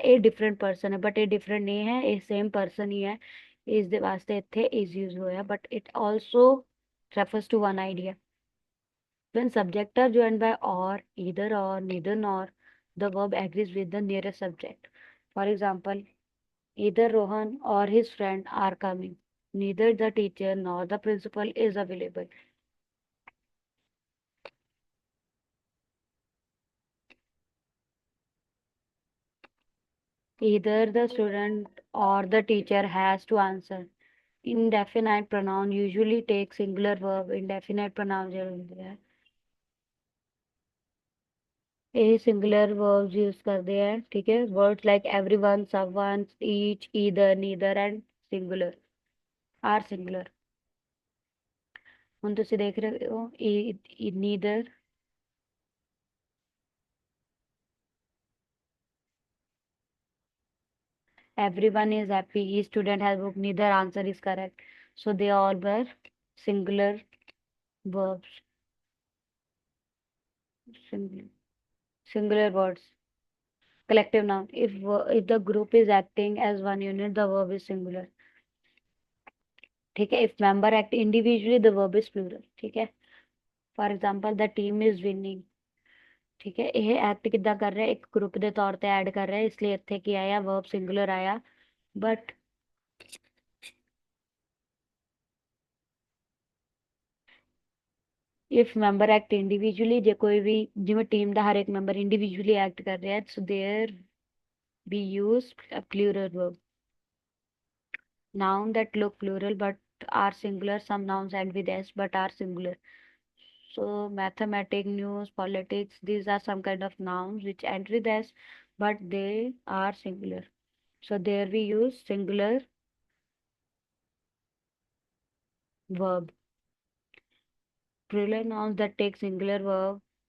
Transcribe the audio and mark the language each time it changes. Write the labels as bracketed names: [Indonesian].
[Punjabi] ਇਹ different person ਹੈ, but ਇਹ ਡਿਫਰੈਂਟ ਨਹੀਂ ਹੈ, ਇਹ ਸੇਮ ਪਰਸਨ ਹੀ ਹੈ। ਇਸ ਦੇ ਵਾਸਤੇ ਇੱਥੇ [English] is use [Punjabi] ਹੋਇਆ, [English] But it also refers to one idea। when subject are joined by or, either or, neither nor, the verb agrees with the nearest subject। for example, either Rohan or his friend are coming, neither the teacher nor the principal is available। either the student or the teacher has to answer। indefinite pronoun usually take singular verb। indefinite pronoun [Punjabi] ਜਿਹੜੇ ਹੁੰਦੇ ਆ ਇਹ [English] singular verbs use [Punjabi] ਕਰਦੇ ਆ। ਠੀਕ ਹੈ। [English] words like everyone, someone, each, either, neither and singular are singular। [Punjabi] ਹੁਣ ਤੁਸੀਂ ਦੇਖ ਰਹੇ ਹੋ [English] neither, everyone is happy, each student has booked, neither answer is correct, so they all were singular verbs। singular, singular words। collective noun, if the group is acting as one unit, the verb is singular। [Hindi] ठीक है। [English] if member act individually, the verb is plural। [Hindi] ठीक है। [English] for example, the team is winning। [Punjabi] ਠੀਕ ਹੈ। ਇਹ act ਕਿੱਦਾਂ ਕਰ ਰਿਹਾ, ਇੱਕ ਗਰੁੱਪ ਦੇ ਤੌਰ ਤੇ ਐਡ ਕਰ ਰਿਹਾ, ਇਸ ਲਈ ਇੱਥੇ ਕੀ ਆਇਆ, ਵਰਬ ਸਿੰਗੂਲਰ ਆਇਆ। [English] but if member act individually, [Punjabi] ਜੇ ਕੋਈ ਵੀ ਜਿਵੇਂ ਟੀਮ ਦਾ ਹਰ ਇੱਕ ਮੈਂਬਰ ਇੰਡੀਵਿਜੂਅਲੀ ਐਕਟ ਕਰ ਰਿਹਾ, [English] So there we use a plural verb। noun that look plural but are singular, some nouns end with s but are singular। so mathematics, news, politics, these are some kind of nouns which end with s but they are singular, so there we use singular verb। plural nouns that take singular verb